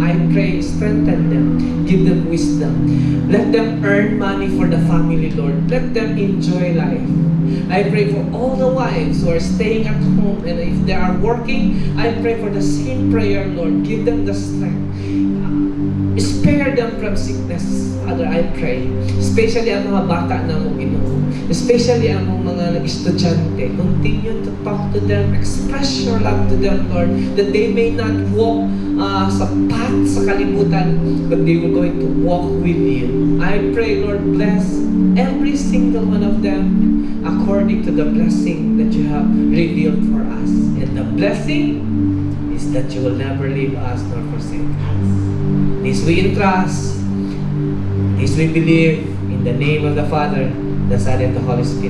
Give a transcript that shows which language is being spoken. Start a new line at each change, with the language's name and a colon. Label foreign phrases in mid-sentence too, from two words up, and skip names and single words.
English: I pray, strengthen them, give them wisdom. Let them earn money for the family, Lord. Let them enjoy life. I pray for all the wives who are staying at home, and if they are working, I pray for the same prayer, Lord. Give them the strength. Spare them from sickness, Father, I pray.
Cebuano: Especially ang mga bata na mo, Ginoo. Especially ang mga estudyante.
English: Continue to talk to them, express your love to them, Lord, that they may not walk
Cebuano: sa path sa kalibutan,
English: but they will going to walk with you. I pray, Lord, bless every single one of them according to the blessing that you have revealed for us. And the blessing is that you will never leave us nor forsake us. This we entrust, this we believe, in the name of the Father, the Son, and the Holy Spirit.